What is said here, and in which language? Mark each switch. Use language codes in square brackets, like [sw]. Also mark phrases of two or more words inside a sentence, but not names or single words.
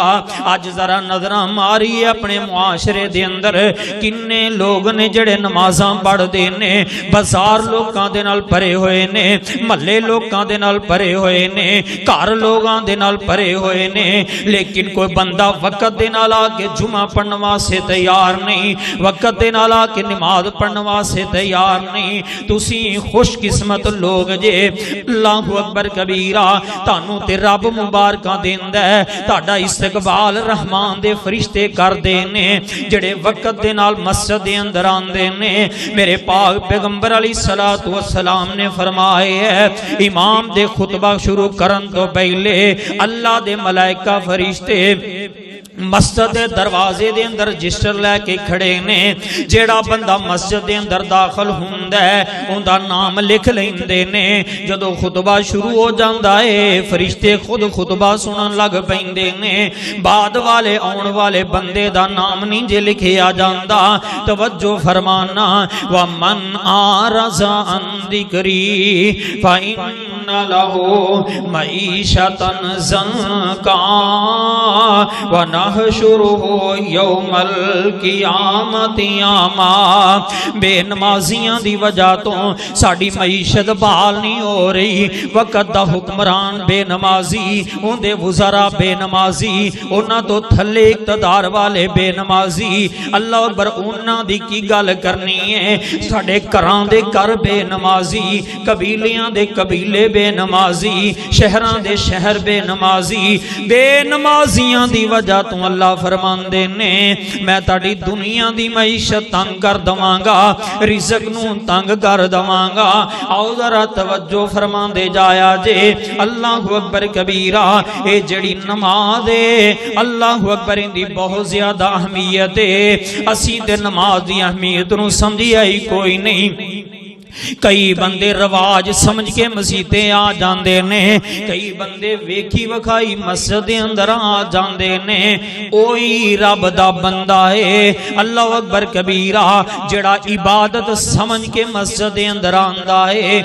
[pa] اج ذرا نظراں ماری اپنے معاشرے دے اندر، کنّے لوگ نے جیہڑے نمازاں پڑھدے نے، بازار لوکاں دے نال بھرے ہوئے نے، محلے لوکاں دے نال بھرے ہوئے نے، گھر لوگاں دے نال بھرے ہوئے نے، لیکن کوئی بندہ وقت دے نال آ کے جمعہ پڑھن واسطے تیار نہیں، وقت دے نال آ کے نماز پڑھن واسطے تیار نہیں. تسی خوش قسمت لوگ جے. [ar] الله أكبر كبيرا. [pa] تانوں تے رب مبارکاں دیندا ہے، تاڈا استقبال رحمان دے فرشتے کردے نے، جیہڑے وقت دے نال مسجد دے اندر آندے نے. میرے پاک پیغمبر [ar] عليه الصلاة والسلام [pa] نے فرمایا ہے، امام دے خطبہ شروع کرن توں پہلے اللہ دے ملائکہ فرشتے مسجد کے دروازے کے اندر رجسٹر لے کے کھڑے نے. جیہڑا بندہ مسجد کے اندر داخل ہندا ہے اُنکا نام لکھ لیندے نے. جدوں خطبہ شروع ہو جاتا ہے فرشتے خود خطبہ سنن لگ پیندے نے. بعد والے آنے والے بندے دا نام نہیں جے لکھیا جاتا. توجہ فرمانا [ar] ومن أعرض عن ذكري فإن له معيشة ضنكا ونحشره يوم القيامة أعمى. [pa] بے نمازیاں دی وجہ توں ساڈی معیشت بحال نہیں ہو رہی. وقت دا حکمران بے نمازی، اُنکے وزرا بے نمازی، اونہاں توں تھلے اقتدار والے بے نمازی. [ar] الله أكبر, [pa] اونہاں دی کی گل کرنی ہے. ساڈے گھراں دے گھر بے نمازی، قبیلیاں دے قبیلے بے نمازی، شہراں دے شہر بے نمازی. بے نمازیاں دی وجہ توں اللہ فرماندے نے میں تاڈی دنیا دی معیشت تنگ کر دواں گا، رزق نوں تنگ کر دواں گا. آؤ ذرا توجہ فرماندے جایا جے. [ar] الله أكبر كبيرا. [pa] یہ جیہڑی نماز ہے [ar] الله أكبر [pa] دی بہت زیادہ اہمیت ہے. اسیں تے نماز دی اہمیت نوں سمجھیا ای کوئی نہیں. کئی بندے رواج سمجھ کے مسیتے آ جاتے نے. کئی بندے ویکھی وکھائی مسجد کے اندر آ جاتے نے. اوہی رب دا بندہ ہے [ar] الله أكبر كبيرا [pa] جیہڑا عبادت سمجھ کے مسجد کے اندر آندا ہے.